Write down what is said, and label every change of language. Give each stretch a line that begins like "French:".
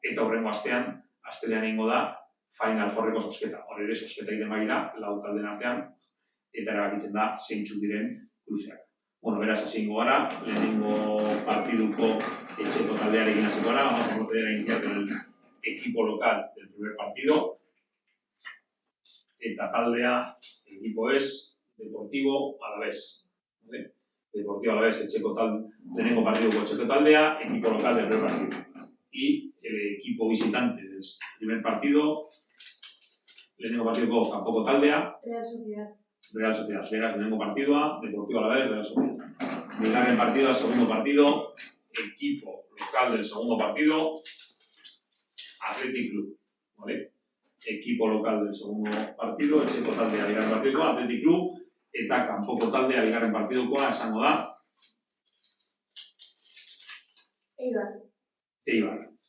Basque: Eta hurrengo astean egingo da Final Fourreko zozketa. Hor ere, zozketa egiten bagira, 4 taldeen artean, eta erabakitzen da zeintzuk diren kruzeak. Bueno, beraz, hasi ingo gara, lehenengo partiduko etxeko taldearekin hasiko gara,
Spanish: vamos a proceder a iniciar con el equipo local del primer partido.
Basque: Eta taldea,
Spanish: el equipo es Deportivo Alavés. ¿Vale? Deportivo Alavés,
Basque: lehenengo partiduko etxeko taldea,
Spanish: equipo local del primer partido. Y el equipo visitante del primer partido,
Basque: lehenengo partidoko kanpoko taldea,
Spanish: Real Sociedad.
Basque: Lehenengo partidua,
Spanish: Deportivo Alavés, Real Sociedad.
Basque: Bigarren partidua,
Spanish: segundo partido, equipo local del segundo partido, Athletic Club. ¿Vale? Equipo local del segundo partido,
Basque: etxeko taldea bigarren partidukoa, Athletic Club, eta kanpoko taldea bigarren partidukoa esango da Eibar.